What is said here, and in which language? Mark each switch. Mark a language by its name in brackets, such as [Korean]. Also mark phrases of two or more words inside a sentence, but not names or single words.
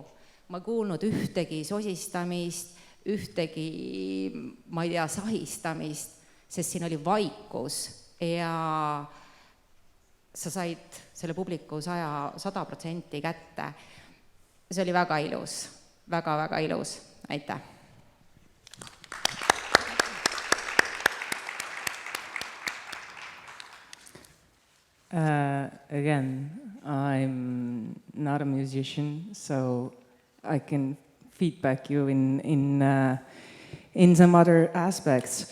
[Estonian] Ma ei kuulnud ühtegi sosistamist, ühtegi, ma ei tea, sahistamist, sest siin oli vaikus ja sa said selle publiku 100% kätte. See oli väga ilus, väga ilus. Aitäh! [English] Again, I'm not a musician, so I can feedback you in some other aspects.